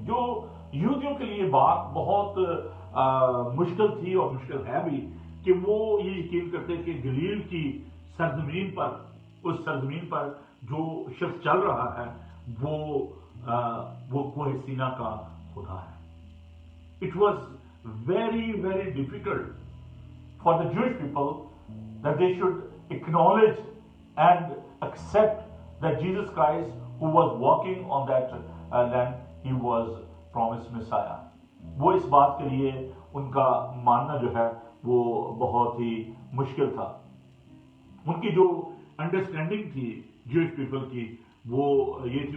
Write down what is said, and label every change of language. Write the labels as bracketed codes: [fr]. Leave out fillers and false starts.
[hi] जो यहूदियों के लिए बात बहुत मुश्किल थी और मुश्किल है भी, कि वो ये यकीन करते कि गलील की सरजमीन पर, उस सरजमीन पर जो शख्स चल रहा है वो कोहे सीना का खुदा है. [en] It was very very difficult for the Jewish people that they should acknowledge and accept that Jesus Christ, who was walking on that land, he was promised Messiah. [hi] वो इस बात के लिए उनका मानना जो है वो बहुत ही मुश्किल था. उनकी जो अंडरस्टैंडिंग थी ज्यूइश पीपल की, वो ये थी.